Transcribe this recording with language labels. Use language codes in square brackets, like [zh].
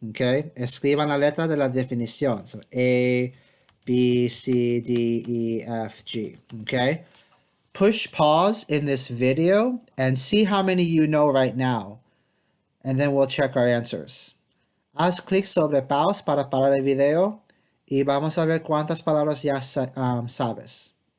[es] Okay, escriban la letra de la definición. [en] So A, B, C, D, E, F, G. Okay, push pause in this video and see how many you know right now, and then we'll check our answers. [es] Haz clic sobre pause para parar el video y vamos a ver cuántas palabras ya sabes.